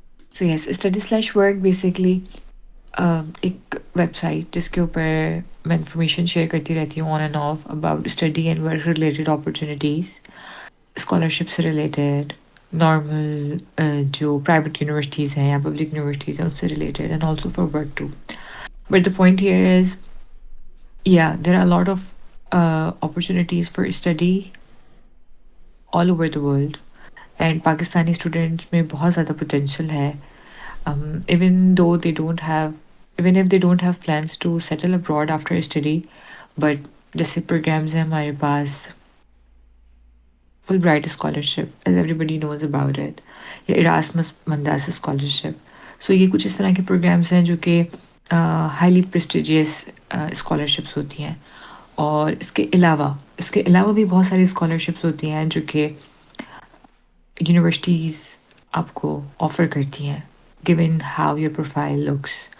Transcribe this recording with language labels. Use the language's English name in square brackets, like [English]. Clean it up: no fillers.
[English] So yes, study/work basically [Hindi] एक website जिसके ऊपर मैं इंफॉर्मेशन शेयर करती रहती हूँ [English] on and off about study and work related opportunities, [Hindi] scholarship से रिलेटेड, नॉर्मल जो प्राइवेट यूनिवर्सिटीज़ हैं या पब्लिक यूनिवर्सिटीज़ हैं उससे related, [English] And also for work too. But the point here is, yeah, there are a lot of opportunities for study all over the world, and Pakistani students [Hindi] में बहुत ज़्यादा potential है. [English] Even though they don't have, even if they don't have plans to settle abroad after study, but [Hindi] जैसे programs हैं हमारे पास, [English] Fulbright scholarship, as everybody knows about it, या Erasmus Mundus scholarship. [Hindi] So ये कुछ इस तरह के programs हैं जो कि [English] highly prestigious scholarships [Hindi] होती हैं. और इसके अलावा भी बहुत सारी scholarships होती हैं जो कि universities आपको offer करती हैं, [English] given how your profile looks.